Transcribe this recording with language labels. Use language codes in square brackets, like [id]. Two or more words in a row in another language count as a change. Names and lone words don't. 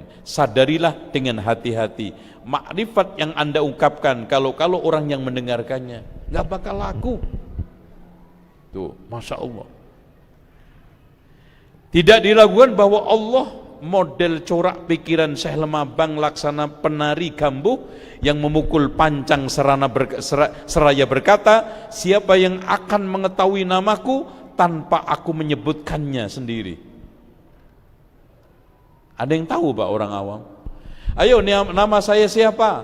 [id] Sadarilah dengan hati-hati, makrifat yang Anda ungkapkan kalau orang yang mendengarkannya nggak bakal laku. Tuh, [ar] ما شاء الله. [id] Tidak diragukan bahwa Allah model corak pikiran Syekh Lemabang laksana penari gambuh yang memukul pancang seraya berkata, siapa yang akan mengetahui namaku tanpa aku menyebutkannya sendiri. Ada yang tahu Pak orang awam? Ayo nama saya siapa?